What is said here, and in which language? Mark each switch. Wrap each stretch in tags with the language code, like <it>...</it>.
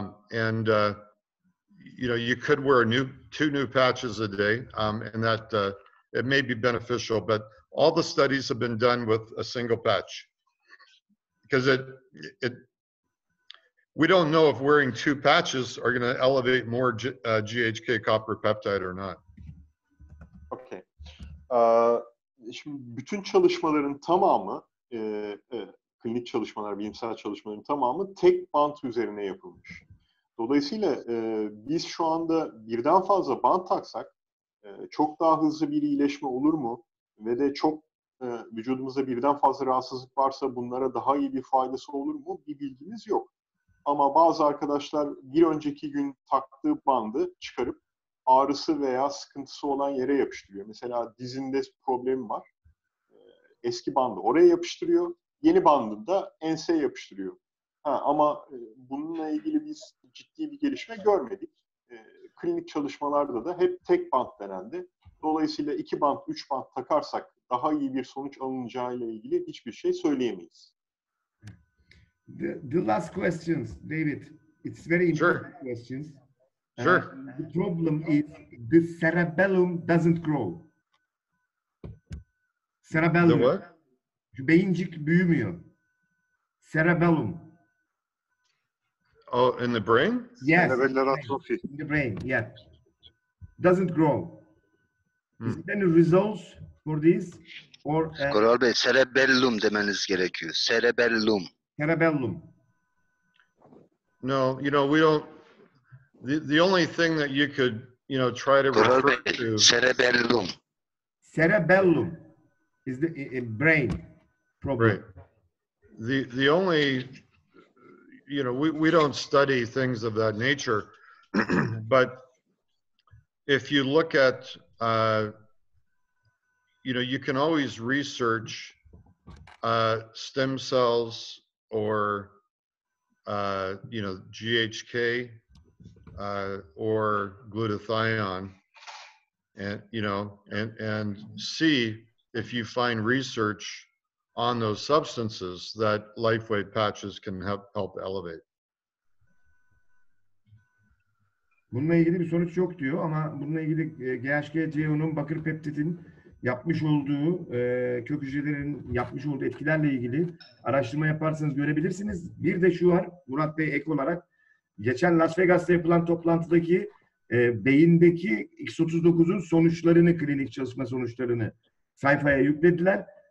<en>You know, you could wear two new patches a day, and that it may be beneficial. But all the studies have been done with a single patch because we don't know if wearing two patches are going to elevate more GHK copper peptide or not. Okay.</en> <tr>Şimdi bütün çalışmaların tamamı, klinik çalışmalar, bilimsel çalışmaların tamamı tek bant üzerine yapılmış. Dolayısıyla biz şu anda birden fazla bant taksak çok daha hızlı bir iyileşme olur mu? Ve de çok vücudumuzda birden fazla rahatsızlık varsa bunlara daha iyi bir faydası olur mu? Bir bilgimiz yok. Ama bazı arkadaşlar bir önceki gün taktığı bandı çıkarıp ağrısı veya sıkıntısı olan yere yapıştırıyor. Mesela dizinde problemi var. Eski bandı oraya yapıştırıyor. Yeni bandını da enseye yapıştırıyor. Ama bununla ilgili biz ciddi bir gelişme görmedik. Klinik çalışmalarda da hep tek bant denendi. Dolayısıyla 2 bant, 3 bant takarsak daha iyi bir sonuç alınacağıyla ilgili hiçbir şey söyleyemeyiz.</tr> <en>The last questions, David. It's very important questions. Sure. The problem is the cerebellum doesn't grow. Cerebellum. The what?</en> <tr>Beyincik büyümüyor. Cerebellum.</tr> <en>Oh, in the brain? Yes. In the brain, yeah. Doesn't grow. Is there any results for this? Or,</en> <tr>Koral Bey, cerebellum demeniz gerekiyor.</tr> <en>Cerebellum. Cerebellum. No, you know, we don't. The only thing that you could, you know, try to</en> <tr>Koral</tr> <en>refer</en> <tr>Bey,</tr> <en>to.</en> <tr>cerebellum.</tr> <en>Cerebellum is the brain problem. Right. The only, you know, we don't study things of that nature, but if you look at, you know, you can always research stem cells or, you know, GHK or glutathione, and, you know, and see if you find research on those substances that Lifewave patches can help elevate.</en> <tr>Bununla ilgili bir sonuç yok diyor ama bununla ilgili GHK, CO'nun, bakır peptidin yapmış olduğu kök hücrelerin yapmış olduğu etkilerle ilgili araştırma yaparsanız görebilirsiniz. Bir de şu var Murat Bey ek olarak geçen Las Vegas'ta yapılan toplantıdaki beyindeki X39'un sonuçlarını, klinik çalışma sonuçlarını sayfaya yüklediler.</tr>